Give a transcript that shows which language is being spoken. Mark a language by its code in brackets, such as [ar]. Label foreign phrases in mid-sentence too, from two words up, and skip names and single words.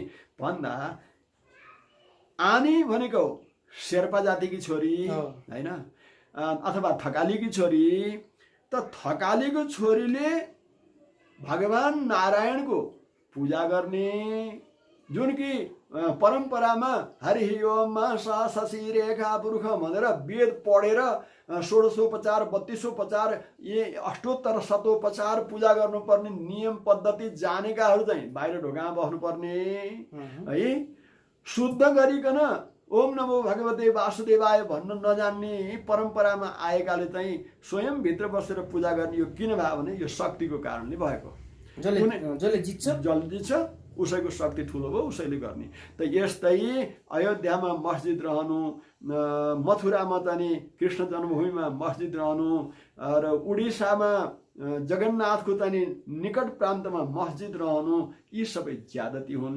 [ne] भन्दा आनी भनेको शेर्पा जातिकी छोरी हैन, अथवा थकालीकी छोरी। त थकालीको छोरीले भगवान नारायणको पूजा गर्ने, जुन कि परम्परामा हरि ओम शशि रेखा पुरुष भनेर वेद पढेर 16उपचार 32उपचार अष्टोत्तर शतोपचार पूजा गर्नुपर्ने नियम पद्धति जानेकाहरू चाहिँ बाहिर ढोकामा बस्नुपर्ने है। शुद्ध गरिकन [sa] ओम नमो भगवते वासुदेवाय [ne] भन्न नजान्ने परम्परामा आएकाले चाहिँ स्वयं भित्र बसेर पूजा गर्ने। यो किन भयो भने यो शक्तिको कारणले भएको। जसले जित्छ उसैको शक्ति ठुलो भयो, उसैले गर्ने। त यस्तै अयोध्यामा मस्जिद रहनु, मथुरामा चाहिँ कृष्ण जन्मभूमिमा मस्जिद रहनु, र उडिसामा जगन्नाथको चाहिँ निकट प्रान्तमा मस्जिद रहनु, यी सबै ज्यादती हुन्।